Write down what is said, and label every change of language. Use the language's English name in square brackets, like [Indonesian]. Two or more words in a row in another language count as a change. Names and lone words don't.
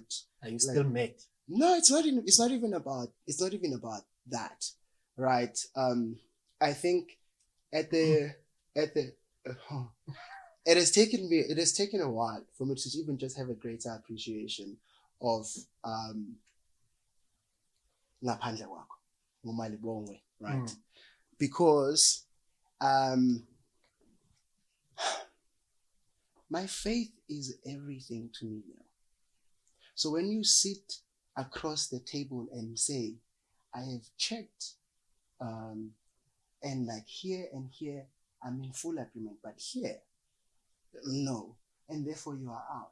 [English] Are you still mad? No, it's not even about that, right? I think it has taken a while for me to even just have a greater appreciation of [Zulu] ngaphandle kwakho, ngumalibongwe, [English] right? Because my faith is everything to me now. So when you sit across the table and say, I have checked, and like here and here, I'm in full agreement, but here, no, and therefore you are out.